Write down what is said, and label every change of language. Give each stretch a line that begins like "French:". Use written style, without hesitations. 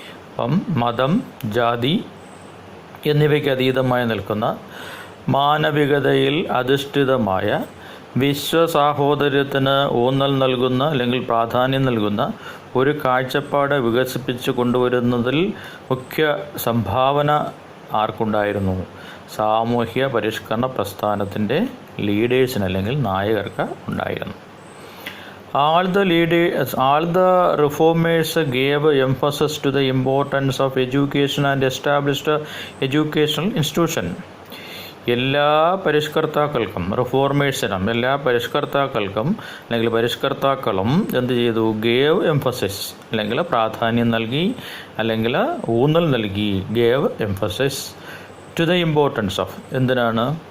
Malayalam: അപ്പം മതം, ജാതി എന്നിവയ്ക്ക് അതീതമായി നിൽക്കുന്ന മാനവികതയിൽ അധിഷ്ഠിതമായ വിശ്വസാഹോദര്യത്തിന് ഊന്നൽ നൽകുന്ന അല്ലെങ്കിൽ പ്രാധാന്യം നൽകുന്ന ഒരു കാഴ്ചപ്പാട് വികസിപ്പിച്ച് കൊണ്ടുവരുന്നതിൽ മുഖ്യ സംഭാവന ആർക്കുണ്ടായിരുന്നു? സാമൂഹ്യ പരിഷ്കരണ പ്രസ്ഥാനത്തിൻ്റെ ലീഡേഴ്സിന് അല്ലെങ്കിൽ നായകർക്ക് ഉണ്ടായിരുന്നു.
English: All the reformers gave emphasis to the importance of education and established educational institution.
Malayalam: എല്ലാ പരിഷ്കർത്താക്കൾക്കും, റിഫോർമേഴ്സിനും, എല്ലാ പരിഷ്കർത്താക്കൾക്കും അല്ലെങ്കിൽ പരിഷ്കർത്താക്കളും എന്ത് ചെയ്തു?
English: gave emphasis
Malayalam: അല്ലെങ്കിൽ പ്രാധാന്യം നൽകി അല്ലെങ്കിൽ ഊന്നൽ നൽകി.
English: gave emphasis to the importance of,
Malayalam: എന്തിനാണ്?